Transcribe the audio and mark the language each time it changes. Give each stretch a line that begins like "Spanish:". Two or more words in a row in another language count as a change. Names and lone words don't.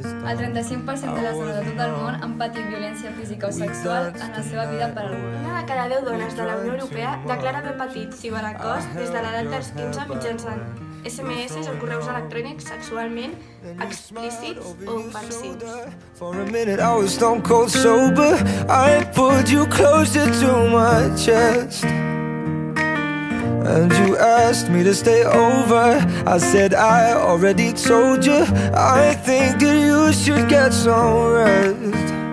Catalan: El 35% de les dones de tot el món han patit violència física o sexual en la seva vida per algú. Una de cada 10 dones de la Unió Europea declara haver patit ciberacost des de l'edat dels 15 mitjançant SMS o correus electrònics sexualment explícits o ofensius.
English: For a minute I was stone cold sober. I pulled you closer to my chest and you asked me to stay over. I said I already told you. I think that you should get some rest.